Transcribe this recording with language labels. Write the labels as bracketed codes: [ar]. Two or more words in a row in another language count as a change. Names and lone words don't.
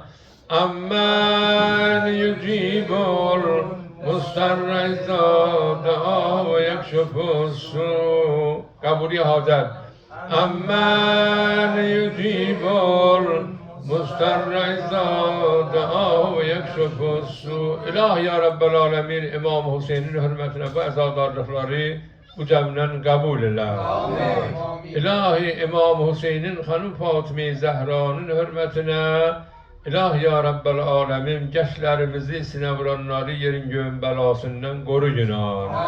[ar] أمن يجيب المضطر إذا دعاه ويكشف السوء قبولي حاضر أمن يجيب المضطر إذا دعاه ويكشف السوء إله يا رب العالمين [tr] İmam Hüseyin'in hürmetine bu azadarlıkları bu cemden kabul eyle. İlahi İmam Hüseyin'in hanım Fatıma Zehra'nın hürmetine [ar] إله يا رب العالمين [tr] gençlerimizi sine vuranları yerin göğün belasından koru günah.